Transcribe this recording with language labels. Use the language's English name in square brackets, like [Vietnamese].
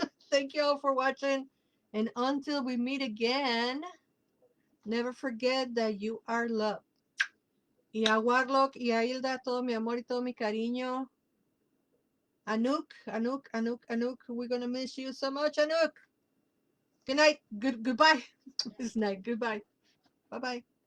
[English] Thank you all for watching, and until we meet again, never forget that you are loved. [Spanish] Y a Warlock y a Hilda, todo mi amor y todo mi cariño. [English] Anouk, we're gonna miss you so much, Anouk. Good night. Goodbye. This night. Goodbye. Bye bye.